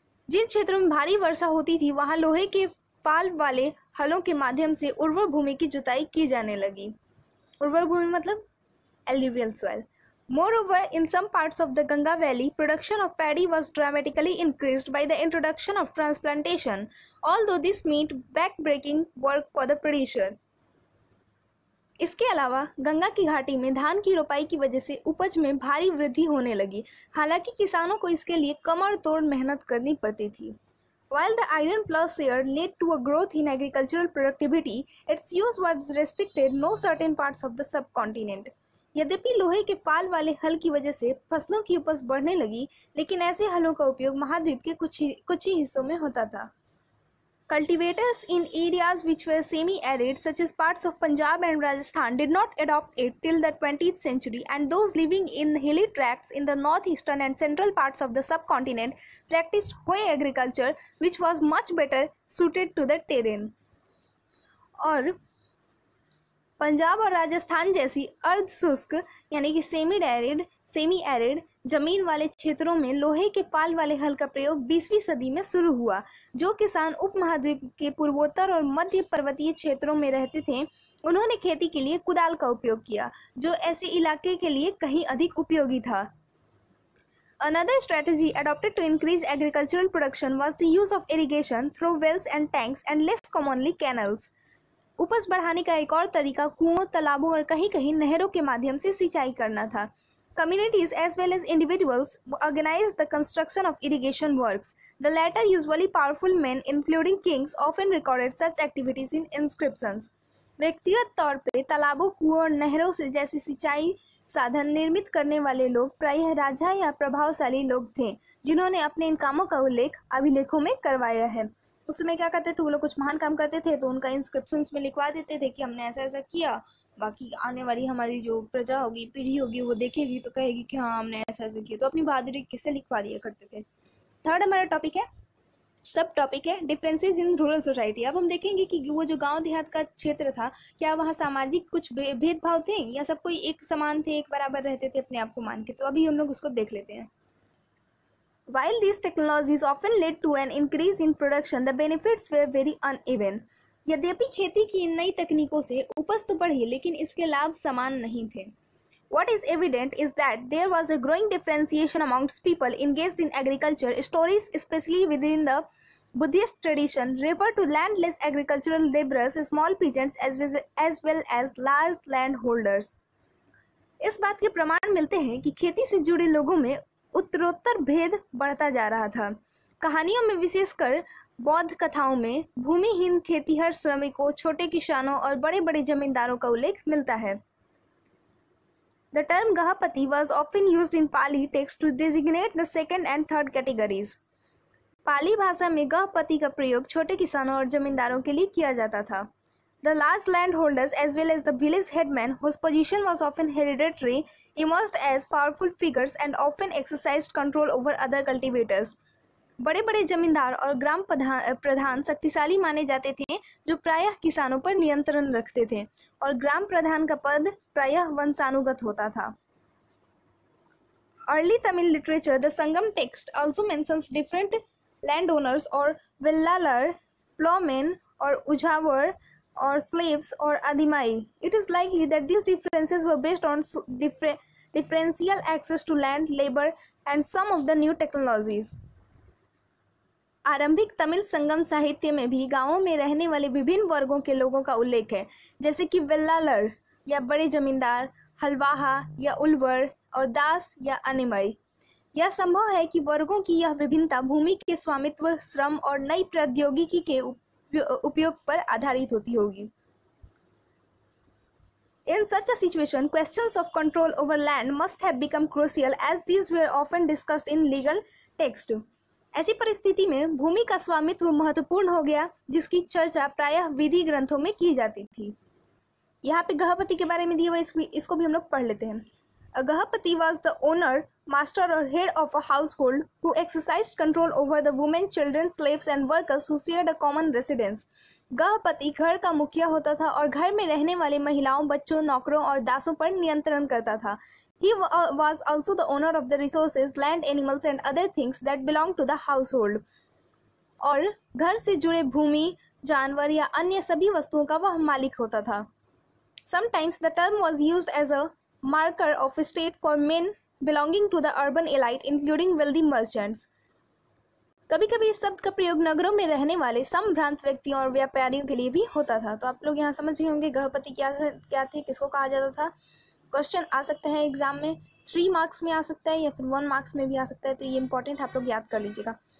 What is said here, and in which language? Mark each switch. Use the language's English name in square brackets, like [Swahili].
[Hindi] जिन क्षेत्रों में भारी वर्षा होती थी वहां लोहे के पाल वाले हलों के माध्यम से उर्वर भूमि की जुताई की जाने लगी। उर्वर भूमि मतलब [English] alluvial soil. Moreover, in some parts of the Ganga Valley, production of paddy was dramatically increased by the introduction of transplantation, although this meant back-breaking work for the producer. [Hindi] इसके अलावा गंगा की घाटी में धान की रोपाई की वजह से उपज में भारी वृद्धि होने लगी, हालांकि किसानों को इसके लिए कमर तोड़ मेहनत करनी पड़ती थी। [English] While the iron plowshare led to a growth in agricultural productivity, its use was restricted to certain parts of the subcontinent. [Hindi] यद्यपि लोहे के पाल वाले हल की वजह से फसलों की उपज बढ़ने लगी, लेकिन ऐसे हलों का उपयोग महाद्वीप के कुछ ही हिस्सों में होता था। [English] Cultivators in areas which were semi-arid, such as parts of Punjab and Rajasthan, did not adopt it till the 20th century, and those living in hilly tracts in the northeastern and central parts of the subcontinent practiced hoe agriculture, which was much better suited to the terrain. [Hindi] और पंजाब और राजस्थान जैसी अर्ध शुष्क यानी कि semi arid जमीन वाले क्षेत्रों में लोहे के पाल वाले हल का प्रयोग 20वीं सदी में शुरू हुआ। जो किसान उपमहाद्वीप के पूर्वोत्तर और मध्य पर्वतीय क्षेत्रों में रहते थे, उन्होंने खेती के लिए कुदाल का उपयोग किया, जो ऐसे इलाके के लिए कहीं अधिक उपयोगी था। [English] Another strategy adopted to increase agricultural production was the use of irrigation through wells and tanks, and less commonly canals. [Hindi] उपज बढ़ाने का एक और तरीका कुओं, तालाबों और कहीं-कहीं नहरों के माध्यम से सिंचाई करना था। [English] Communities as well as individuals organized the construction of irrigation works. The latter, usually powerful men, including kings, often recorded such activities in inscriptions. [Hindi] व्यक्तिगत तौर पे तालाबों, कुओं और नहरों से जैसी सिंचाई साधन निर्मित करने वाले लोग प्रायः राजा या प्रभावशाली लोग थे, जिन्होंने अपने इन कामों का उल्लेख अभिलेखों में करवाया है। उस समय क्या करते थे, वो लोग कुछ महान काम करते थे तो उनका इंस्क्रिप्शंस में लिखवा देते थे कि हमने ऐसा ऐसा किया, बाकी आने वाली हमारी जो प्रजा होगी, पीढ़ी होगी, वो देखेगी तो कहेगी कि हाँ हमने ऐसा ऐसा किया। तो अपनी बहादुरी किससे लिखवा दिया करते थे। [English] Third हमारा topic है, सब टॉपिक है डिफरेंसेस इन रूरल सोसाइटी। [Hindi] अब हम देखेंगे कि वो जो गांव देहात का क्षेत्र था, क्या वहाँ सामाजिक कुछ भेदभाव थे या सब कोई एक समान थे, एक बराबर रहते थे अपने आप को मान के। तो अभी हम लोग उसको देख लेते हैं। [English] While these technologies often led to an increase in production, the benefits were very uneven. [Hindi] यद्यपि खेती की इन नई तकनीकों से उपज तो बढ़ी, लेकिन इसके लाभ समान नहीं थे। [English] What is evident is that there was a growing differentiation amongst people engaged in agriculture. Stories, especially within the Buddhist tradition, refer to landless agricultural laborers, small peasants, as well as large landholders. [Hindi] इस बात के प्रमाण मिलते हैं कि खेती से जुड़े लोगों में उत्तरोत्तर भेद बढ़ता जा रहा था। कहानियों में, विशेषकर बौद्ध कथाओं में, भूमिहीन खेतीहर श्रमिकों, छोटे किसानों और बड़े बड़े जमींदारों का उल्लेख मिलता है। [English] The term Gahapati was often used in Pali text to designate the second and third categories. [Hindi] पाली भाषा में गहपति का प्रयोग छोटे किसानों और जमींदारों के लिए किया जाता था। [English] The large landholders as well as the village headmen, whose position was often hereditary, emerged as powerful figures and often exercised control over other cultivators. [Hindi] बड़े बड़े जमींदार और ग्राम प्रधान शक्तिशाली माने जाते थे, जो प्रायः किसानों पर नियंत्रण रखते थे, और ग्राम प्रधान का पद प्रायः वंशानुगत होता था। [English] Early Tamil literature, the Sangam text, also mentions different landowners or villalar, plowmen or ujavar or slaves or adimai. It is likely that these differences were based on differential access to land, labor, and some of the new technologies. [Hindi] आरंभिक तमिल संगम साहित्य में भी गांवों में रहने वाले विभिन्न वर्गों के लोगों का उल्लेख है, जैसे कि वेल्लालर या बड़े जमींदार, हलवाहा या उल्वर और दास या अनिमय। यह संभव है कि वर्गों की यह विभिन्नता भूमि के स्वामित्व, श्रम और नई प्रौद्योगिकी के उपयोग पर आधारित होती होगी। In such a situation, questions of control over land must have become crucial as these were often discussed in legal text. ऐसी परिस्थिति में भूमि का स्वामित्व महत्वपूर्ण हो गया, जिसकी चर्चा प्रायः विधि ग्रंथों में की जाती थी। यहाँ पे गृहपति के बारे में दिया हुआ, इसको भी हम लोग पढ़ लेते हैं। [English] A Gahapati was the owner, master or head of a household who exercised control over the women, children, slaves and workers who shared a common residence. [Hindi] गहपति घर का मुखिया होता था और घर में रहने वाले महिलाओं, बच्चों, नौकरों और दासों पर नियंत्रण करता था। [English] He was also the owner of the resources, land, animals and other things that belonged to the household. [Hindi] और घर से जुड़े भूमि, जानवर या अन्य सभी वस्तुओं का वह मालिक होता था। [English] Sometimes the term was used as a marker of state for men belonging to the urban elite, including wealthy merchants. [Hindi] कभी कभी इस शब्द का प्रयोग नगरों में रहने वाले संभ्रांत व्यक्तियों और व्यापारियों के लिए भी होता था। तो आप लोग यहाँ समझ गए होंगे गृहपति क्या थे, किसको कहा जाता था। क्वेश्चन आ सकता है एग्जाम में, 3 मार्क्स में आ सकता है या फिर 1 मार्क्स में भी आ सकता है, तो ये इंपॉर्टेंट आप लोग याद कर लीजिएगा।